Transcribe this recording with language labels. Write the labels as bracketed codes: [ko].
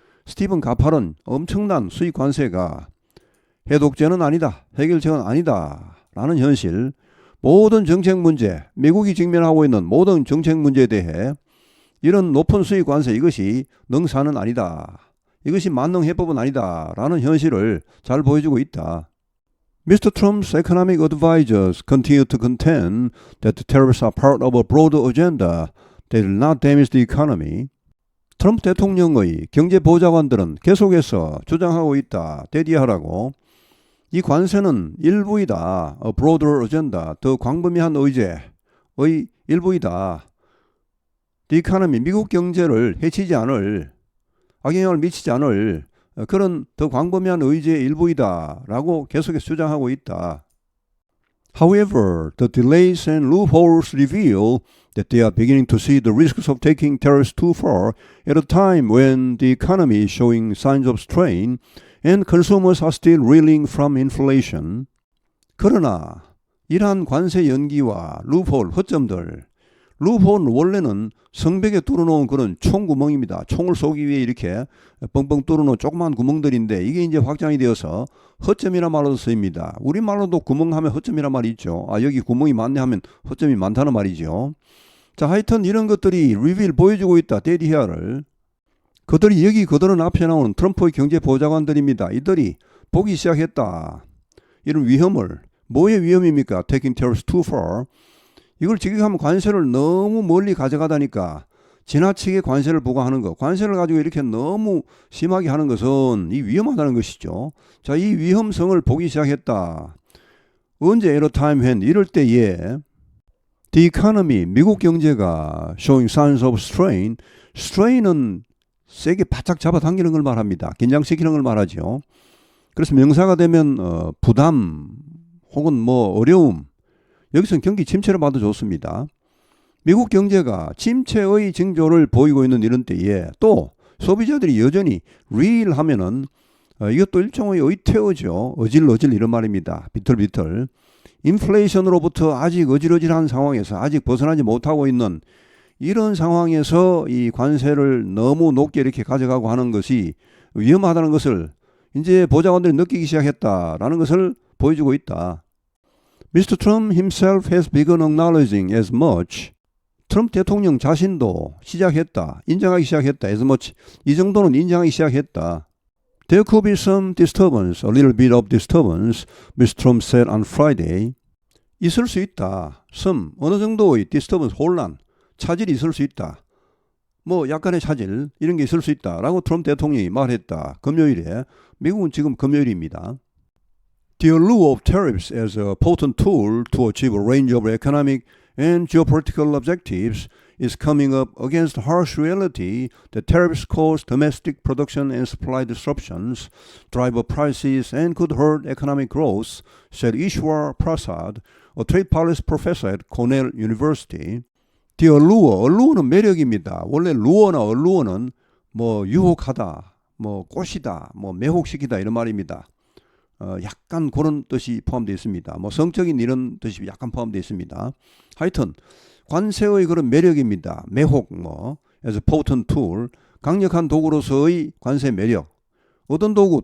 [ko] 스티븐 가파른 엄청난 수입 관세가 해독제는 아니다. 해결책은 아니다. 라는 현실. 모든 정책 문제, 미국이 직면하고 있는 모든 정책 문제에 대해 이런 높은 수입 관세 이것이 능사는 아니다. 이것이 만능해법은 아니다. 라는 현실을 잘 보여주고 있다. [en] Mr. Trump's economic advisors continue to contend that the tariffs are part of a broader agenda that will not damage the economy. [ko] 트럼프 대통령의 경제보좌관들은 계속해서 주장하고 있다. 대디하라고. 이 관세는 일부이다. [en] A broader agenda. [ko] 더 광범위한 의제의 일부이다. [en] The economy. [ko] 미국 경제를 해치지 않을, 악영향을 미치지 않을 그런 더 광범위한 의제의 일부이다. 라고 계속해서 주장하고 있다. [en] However, the delays and loopholes reveal that they are beginning to see the risks of taking tariffs too far at a time when the economy is showing signs of strain and consumers are still reeling from inflation. [ko] 그러나 이러한 관세 연기와 루프홀, 허점들, 루프홀은 원래는 성벽에 뚫어놓은 그런 총구멍입니다. 총을 쏘기 위해 이렇게 뻥뻥 뚫어놓은 조그만 구멍들인데 이게 이제 확장이 되어서 허점이란 말로 쓰입니다. 우리말로도 구멍하면 허점이란 말이 있죠. 여기 구멍이 많네 하면 허점이 많다는 말이죠. 자, 하여튼 이런 것들이 리빌 보여주고 있다. 데디히어를. 그들이 여기 그들은 앞에 나오는 트럼프의 경제보좌관들입니다. 이들이 보기 시작했다. 이런 위험을. 뭐의 위험입니까? [en] Taking tariffs too far. [ko] 이걸 직역하면 관세를 너무 멀리 가져가다니까 지나치게 관세를 부과하는 것. 관세를 가지고 이렇게 너무 심하게 하는 것은 이 위험하다는 것이죠. 자, 이 위험성을 보기 시작했다. 언제? [en] At a time when. [ko] 이럴 때에 [en] The economy, [ko] 미국 경제가 [en] showing signs of strain. [ko] strain은 세게 바짝 잡아당기는 걸 말합니다. 긴장시키는 걸 말하죠. 그래서 명사가 되면 부담 혹은 뭐 어려움. 여기서는 경기 침체를 봐도 좋습니다. 미국 경제가 침체의 징조를 보이고 있는 이런 때에 또 소비자들이 여전히 real 하면은 이것도 일종의 의태어죠. 어질어질 이런 말입니다. 비틀비틀. 인플레이션으로부터 아직 어질어질한 상황에서 아직 벗어나지 못하고 있는 이런 상황에서 이 관세를 너무 높게 이렇게 가져가고 하는 것이 위험하다는 것을 이제 보좌관들이 느끼기 시작했다라는 것을 보여주고 있다. [en] Mr. Trump himself has begun acknowledging as much. [ko] 트럼프 대통령 자신도 시작했다. 인정하기 시작했다. [en] as much. [ko] 이 정도는 인정하기 시작했다. [en] There could be some disturbance, a little bit of disturbance, Mr. Trump said on Friday. [ko] 있을 수 있다. some, 어느 정도의 disturbance, 혼란, 차질이 있을 수 있다. 뭐 약간의 차질, 이런 게 있을 수 있다. 라고 트럼프 대통령이 말했다. 금요일에. 미국은 지금 금요일입니다. [en] The allure of tariffs as a potent tool to achieve a range of economic and geopolitical objectives is coming up against the harsh reality that tariffs cause domestic production and supply disruptions, drive up prices, and could hurt economic growth, said Ishwar Prasad, a trade policy professor at Cornell University. The allure, [ko] allure는 매력입니다. 원래 lure나 allure는 뭐 유혹하다, 뭐 꼬시다, 뭐 매혹시키다 이런 말입니다. 약간 그런 뜻이 포함되어 있습니다. 뭐 성적인 이런 뜻이 약간 포함되어 있습니다. 하여튼 관세의 그런 매력입니다. 매혹 뭐 [en] as a potent tool [ko] 강력한 도구로서의 관세 매력. 어떤 도구?